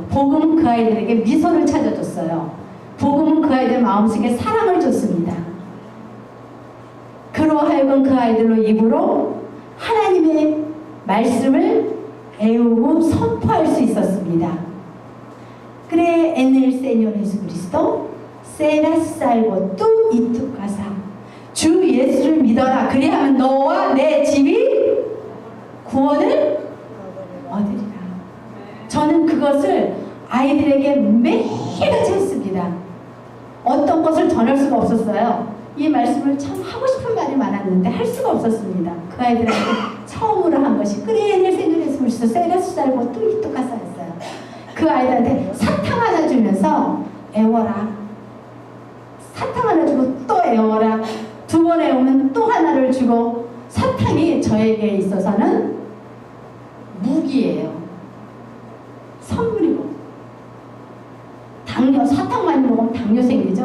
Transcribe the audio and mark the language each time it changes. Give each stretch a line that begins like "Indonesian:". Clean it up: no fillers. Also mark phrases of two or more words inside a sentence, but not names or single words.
Korean: 복음은 그 아이들에게 미소를 찾아줬어요. 복음은 그 아이들 마음속에 사랑을 줬습니다. 그러하여금 그 아이들로 입으로 하나님의 말씀을 애우고 선포할 수 있었습니다. 그래,
Spanish: en el Señor Jesucristo serás salvo tú y tu casa.
Korean: 주 예수를 믿어라. 그리하면 너와 내 집이 구원을 얻으리라. 저는 그것을 아이들에게 매일같이 했습니다. 어떤 것을 전할 수가 없었어요. 이 말씀을 참 하고 싶은 말이 많았는데 할 수가 없었습니다. 그 아이들한테 처음으로 한 것이 그래,
Spanish: en el Señor Jesucristo serás salvo tú y tu casa였어요.
Korean: 그 아이들한테 사탕 하나 주면서 애워라. 사탕 하나 주고 또 애워라. 두 번 애우면 또 하나를 주고 사탕이 저에게 있어서는 무기예요. 선물이고 당뇨, 사탕만 먹으면 당뇨 생기죠.